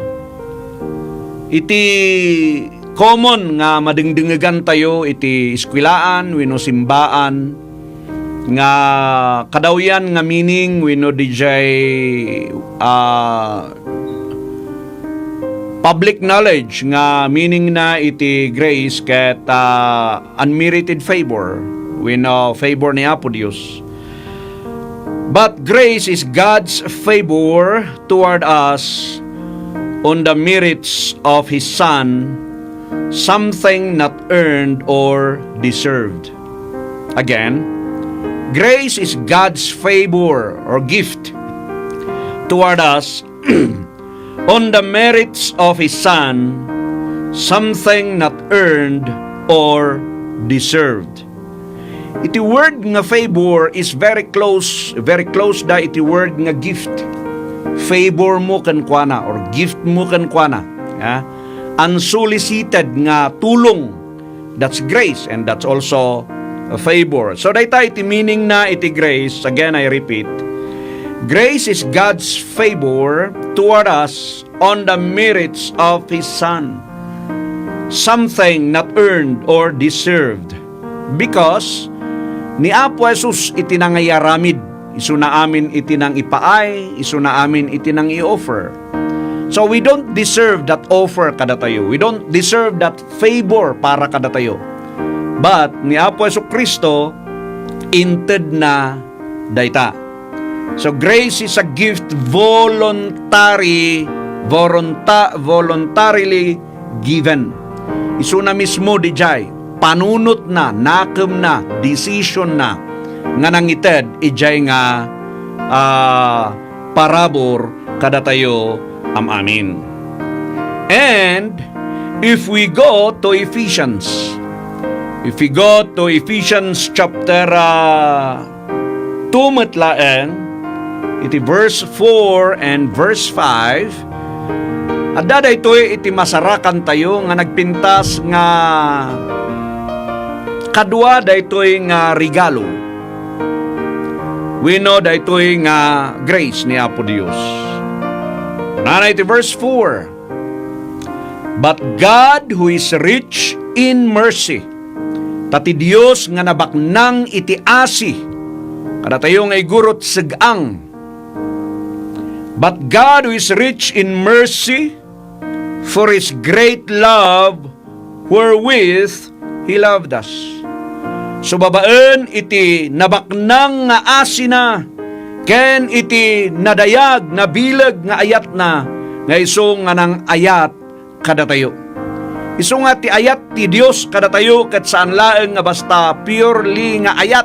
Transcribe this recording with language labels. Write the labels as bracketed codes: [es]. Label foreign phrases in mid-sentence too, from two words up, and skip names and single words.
[ilo] Iti common nga madingdingigan tayo iti eskwelaan wenno simbaan nga kadawyan nga meaning wenno dijay [en] public knowledge [ilo] nga meaning na iti grace ket [en] unmerited favor [ilo] wenno favor ni Apo Dios. [en] But grace is God's favor toward us on the merits of His Son, something not earned or deserved. Again, grace is God's favor or gift toward us on the merits of His Son, something not earned or deserved. Iti word nga favor is very close [ilo] da iti [en] word nga gift. [ilo] Favor mo kan kuana or gift mo kan kuana. Unsolicited nga tulong. [en] That's grace and that's also a favor. So [ilo] dayta iti meaning na iti [en] grace, again I repeat, grace is God's favor toward us on the merits of His Son. Something not earned or deserved. [ilo] Because ni Apo Jesus iti nangayaramid, isu na amin iti nang ipaay, isu na amin iti nang i-offer. [en] So we don't deserve that offer [ilo] kada tayo. [en] We don't deserve that favor [ilo] para kada tayo. But ni Apo Jesus Kristo inted na dayta. [en] So grace is a gift voluntarily given. [ilo] Isu na mismo dijay panunot na, nakem na, decision na nga nangited ijay nga parabor kada tayo amin. [en] And if we go to Ephesians chapter 2 [ilo] matlaeng iti [en] verse 4 and verse 5, [ilo] adda daytoy iti masarakan tayo nga nagpintas nga kadua daytoy nga regalo. [en] We know [ilo] daytoy nga grace ni Apo Dios. Nanay iti verse 4. [en] But God who is rich in mercy, [ilo] tati Dios nga nabaknang iti asi, kada tayo nga igurot segang. [en] But God who is rich in mercy, for His great love wherewith He loved us. [ilo] So babaen iti nabaknang nga asina ken iti nadayag na bilag nga ayat na nga iso nga nang ayat kada tayo. Iso nga ti ayat ti Dios kada tayo ket saan laeng nga basta purely nga ayat.